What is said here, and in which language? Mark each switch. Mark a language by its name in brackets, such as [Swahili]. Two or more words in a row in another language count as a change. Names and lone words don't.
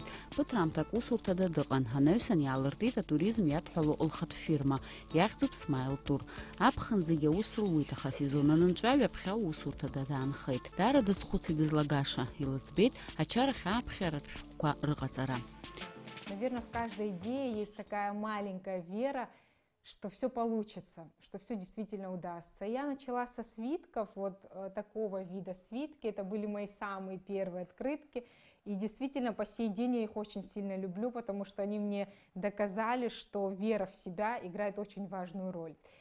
[Abkhazian] Ԥыҭраамҭак усурҭада дыҟан, анаҩсан иаалыртит атуризм иадҳәало лхатә фирма. Иахьӡуп Смаил Тур. Аԥхын зегьы аус луит, аха асезон анынҵәа ҩаԥхьа усурҭада даанхеит. Даара дазхәыцит дызлагаша, илыӡбеит ачарахь ааԥхьаратә шәҟәқәа рыҟаҵара. [Russian] Наверное, в каждой идее есть такая маленькая вера, что все получится, что все действительно удастся. Я начала со свитков, вот такого вида свитки. Это были мои самые первые открытки. И действительно, по сей день я их очень сильно люблю, потому что они мне доказали, что вера в себя играет очень важную роль.